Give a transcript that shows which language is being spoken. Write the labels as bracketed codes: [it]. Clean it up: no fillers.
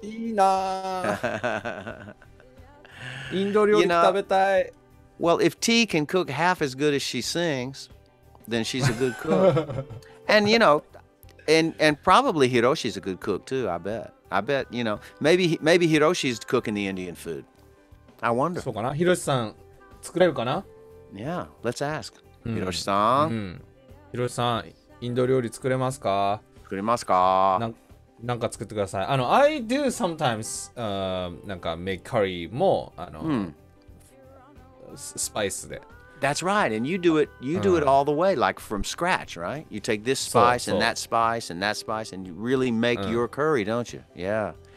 [ja] いいなインド料理食べたい。 [en] Well, if T can cook half as good as she sings, then she's a good cook. And, you know, and probably Hiroshi's a good cook too, I bet. I bet, you know, maybe Hiroshi's cooking the Indian food. I wonder. [ja] そうかな、ヒロシさん作れるかな？ [en] Yeah, let's ask. Hiroshi-san. [ja] ヒロシさん、インド料理作れますか？作れますか？なんか作ってください。 [en] I do sometimes なんか make curry [ja] もスパイスで。 [en] That's right, and you do it all the way, like from scratch, right? You take this spice and that spice and that spice, and you really make your curry, don't you? Yeah.